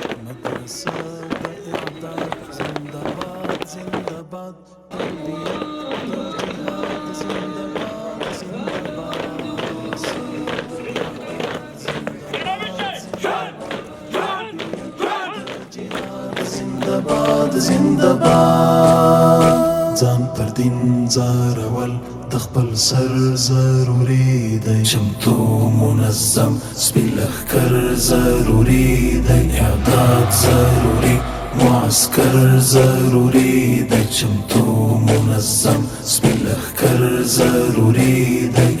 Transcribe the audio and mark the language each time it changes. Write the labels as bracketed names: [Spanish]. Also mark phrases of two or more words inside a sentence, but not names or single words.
[Pashto] مدرسه د امداد [Persian] زنده باد، زنده باد. [Pashto] تربیت د جهاد [Persian] زنده باد، زنده باد. زنده باد، زنده باد. [Pashto] ځان پر دین زارول د خپل سر ضروري دی. چمتو منظم سپین لښکر ضروري دی. اعداد ضروري، معسكر ضروري دی. چمتو منظم سپین لښکر ضروري دی.